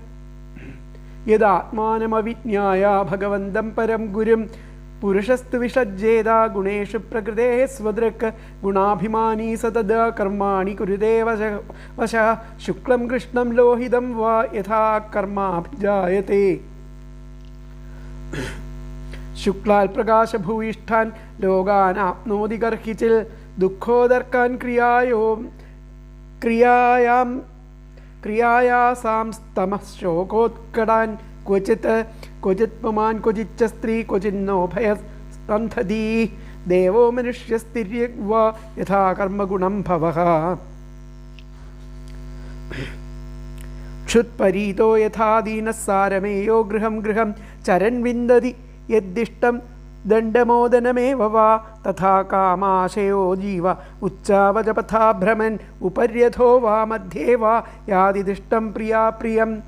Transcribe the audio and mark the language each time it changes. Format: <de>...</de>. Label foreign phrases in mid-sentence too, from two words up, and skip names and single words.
<sa>യദാത്മാനമവിജ്ഞായ ഭഗവന്തം പരം ഗുരും പുരുഷസ്തു വിഷജ്ജേതാ ഗുണേഷു പ്രകൃതേഃ സ്വദൃക് ഗുണാഭിമാനീ സതദാ കർമാണി കുരുതേ വശഃ ശുക്ലം കൃഷ്ണം ലോഹിതം വാ യഥാ കർമാഭിജായത്തെ. ശുക്ലാൽ പ്രകാശഭൂയിഷ്ഠാൻ ലോകാൻ ആപ്നോതി കർഹിച്ചിൽ ദുഃഖോദർക്കാൻ ക്രിയായാം സ്തമഃ ശോകോത്കടാൻ क्वचित् क्वचित् पुमान् क्वचिच्च स्त्री क्वचिन्नो भयस्तन्थदी ദേവോ മനുഷ്യസ്ഥിര്യഗ്വാ യഥാ കർമ്മഗുണം ഭവഃ ക്ഷുത്പരീതോ യഥാ ദീനസാരമേയോ ഗൃഹം ഗൃഹം ചരൻ വിന്ദതി യദ്ദിഷ്ടം ദണ്ഡമോദനമേവ വാ തഥാ കാമാശയോ ജീവ ഉച്ചാവചപഥാ ഭ്രമൻ ഉപര്യഥോ വാ മധ്യേ വാ യാതിദിഷ്ടം പ്രിയാ പ്രിയം.</sa>